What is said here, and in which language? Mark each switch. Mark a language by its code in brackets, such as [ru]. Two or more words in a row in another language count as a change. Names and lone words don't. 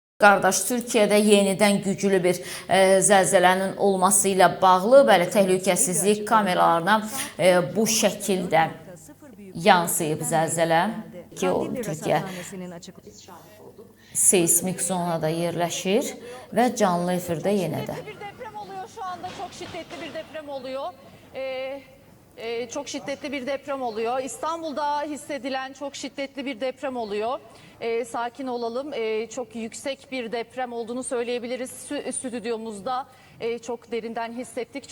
[az] Qardaş, Türkiyədə yenidən güclü bir zəlzələnin olması ilə bağlı bəli təhlükəsizlik kameralarına bu şəkildə yansıyıb zəlzələ ki, o Türkiyə seismik zonada yerləşir və canlı efirdə yenə də. [tr] Bir deprem oluyor şu anda, çok şiddetli bir deprem oluyor. Çok şiddetli bir deprem oluyor. İstanbul'da hissedilen çok şiddetli bir deprem oluyor. Sakin olalım. Çok yüksek bir deprem olduğunu söyleyebiliriz. Stüdyomuzda çok derinden hissettik.